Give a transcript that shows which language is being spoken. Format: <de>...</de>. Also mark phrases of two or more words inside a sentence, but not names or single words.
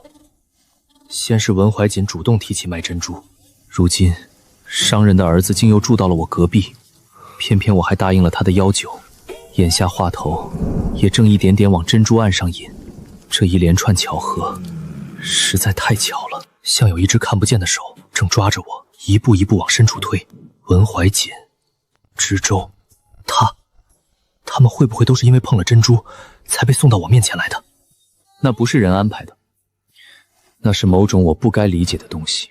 <zh>先是文懷瑾主動提起賣珍珠，如今商人的兒子竟又住到了我隔壁，偏偏我還答應了他的要求。眼下話頭也正一點點往珍珠案上引，這一連串巧合實在太巧了，像有一隻看不見的手正抓着我，一步一步往深處推。文懷瑾、知州，他們會不會都是因為碰了珍珠才被送到我面前來的？那不是人安排的，那是某種我不該理解的東西。</zh>